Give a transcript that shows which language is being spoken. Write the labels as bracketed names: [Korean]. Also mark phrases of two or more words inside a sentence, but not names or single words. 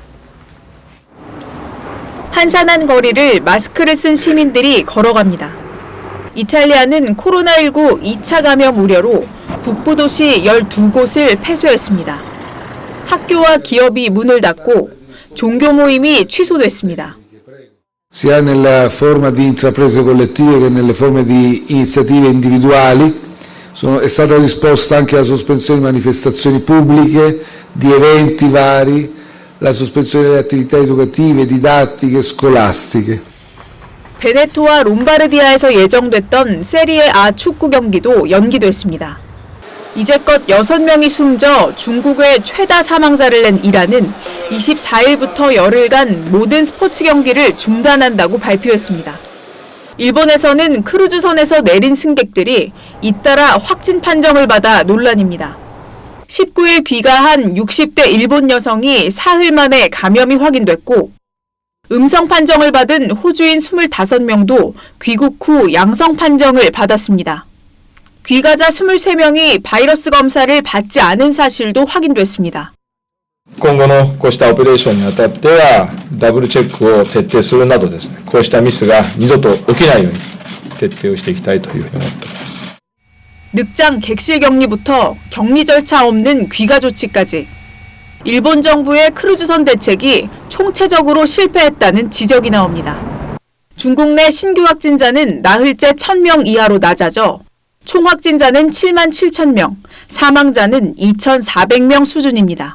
[Korean] 한산한 거리를 마스크를 쓴 시민들이 걸어갑니다. 이탈리아는 코로나19 2차 감염 우려로 북부 도시 12곳을 폐쇄했습니다. 학교와 기업이 문을 닫고 종교 모임이 취소됐습니다. [Italian] sia nella forma di intraprese collettive che nelle forme di iniziative individuali. È stata disposta anche la sospensione di manifestazioni pubbliche, di eventi vari, la sospensione delle attività educative, didattiche, scolastiche. [Korean] 베네토와 롬바르디아에서 예정됐던 세리에 A 축구 경기도 연기됐습니다. 이제껏 6명이 숨져 중국의 최다 사망자를 낸 이란은 24일부터 열흘간 모든 스포츠 경기를 중단한다고 발표했습니다. 일본에서는 크루즈선에서 내린 승객들이 잇따라 확진 판정을 받아 논란입니다. 19일 귀가한 60대 일본 여성이 사흘 만에 감염이 확인됐고 음성 판정을 받은 호주인 25명도 귀국 후 양성 판정을 받았습니다. 귀가자 23명이 바이러스 검사를 받지 않은 사실도 확인됐습니다. [Japanese] 今後のこうしたオペレーションにあたってはダブルチェックを徹底するなどですね、こうしたミスが二度と起きないように徹底をしていきたいというふうに思っております。 [Korean] 늑장 객실 격리부터 격리 절차 없는 귀가 조치까지 일본 정부의 크루즈선 대책이 총체적으로 실패했다는 지적이 나옵니다. 중국 내 신규 확진자는 나흘째 1,000명 이하로 낮아져 총 확진자는 7만 7천 명, 사망자는 2,400명 수준입니다.